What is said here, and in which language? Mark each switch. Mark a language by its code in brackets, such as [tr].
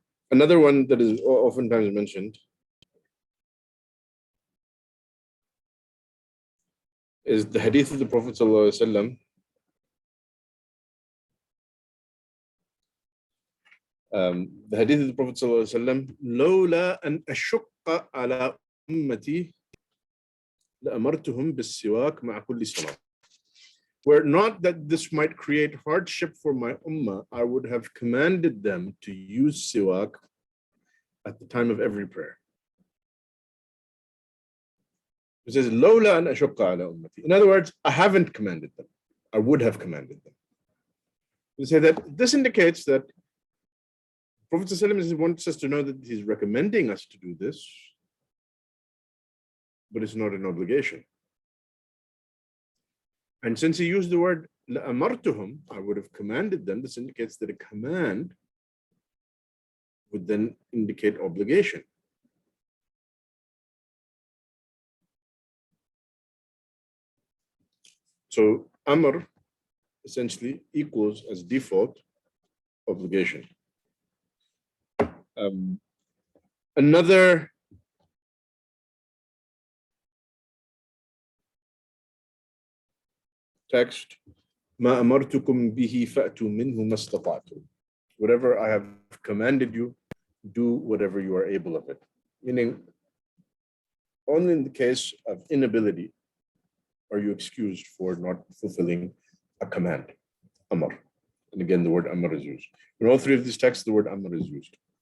[en] Another one that is oftentimes mentioned is the hadith of the Prophet ﷺ. The hadith of the Prophet ﷺ, [ar] لولا أن أشق على أمتي لأمرتهم بالسواك مع كل صلاة. [en] Were it not that this might create hardship for my ummah, I would have commanded them to use siwak at the time of every prayer. It says, [ar] لولا أن أشق على أمتي. [en] In other words, I haven't commanded them. I would have commanded them. We say that this indicates that Prophet ﷺ wants us to know that he's recommending us to do this, but it's not an obligation. And since he used the word لأمرتهم, I would have commanded them, this indicates that a command would then indicate obligation. So Amr essentially equals as default obligation. Another text, [ar] ما أمرتكم به فأتوا منه ما استطعتم. [en] Whatever I have commanded you, do whatever you are able of it. Meaning, only in the case of inability are you excused for not fulfilling a command, Amr. And again, the word Amr is used. In all three of these texts, the word Amr is used.